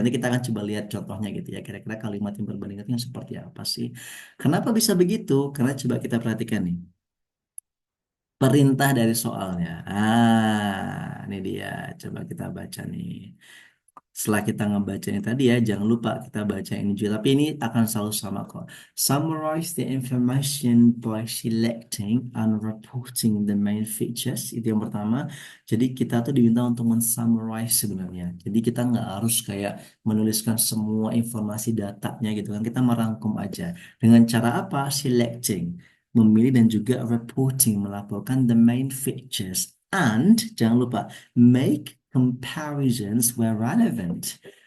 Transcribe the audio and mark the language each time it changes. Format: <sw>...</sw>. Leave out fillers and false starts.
<id>Nanti kita akan coba lihat contohnya gitu ya. Kira-kira kalimat yang perbandingan itu yang seperti apa sih? Kenapa bisa begitu? Karena coba kita perhatikan nih. Perintah dari soalnya. Ini dia. Coba kita baca nih. Setelah kita ngebaca ini tadi ya, jangan lupa kita baca ini juga. Tapi ini akan selalu sama kok.</id> <en>Summarize the information by selecting and reporting the main features.</en> <id>Itu yang pertama. Jadi kita tuh diminta untuk men-summarize sebenarnya. Jadi kita nggak harus kayak menuliskan semua informasi datanya gitu kan. Kita merangkum aja. Dengan cara apa? Selecting. Memilih dan juga reporting, melaporkan</id> <en>the main features. And</en> <id>jangan lupa,</id> <en>make comparisons where relevant.</en>